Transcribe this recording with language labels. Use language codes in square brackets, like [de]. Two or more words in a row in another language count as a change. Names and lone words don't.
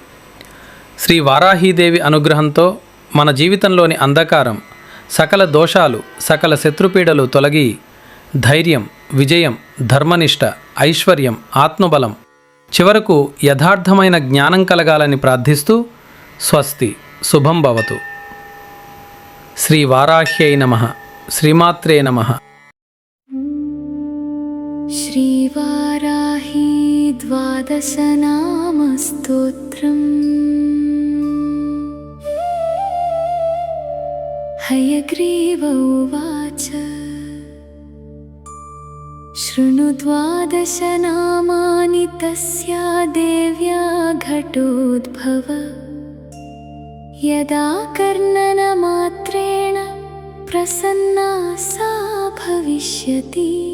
[te] శ్రీ వారాహీదేవి అనుగ్రహంతో మన జీవితంలోని అంధకారం, సకల దోషాలు, సకల శత్రుపీడలు తొలగి ధైర్యం, విజయం, ధర్మనిష్ట, ఐశ్వర్యం, ఆత్మబలం, చివరకు యథార్థమైన జ్ఞానం కలగాలని ప్రార్థిస్తూ స్వస్తి. [sa] శుభం భవతు. శ్రీ వారాహ్యై నమః. శ్రీమాత్రే నమః. श्रीवाराही द्वादशनामस्तोत्रम् हयग्रीव उवाच शृणु द्वादशनामानि तस्या देव्या घटोद्भव यदा कर्णनमात्रेण प्रसन्ना सा भविष्यति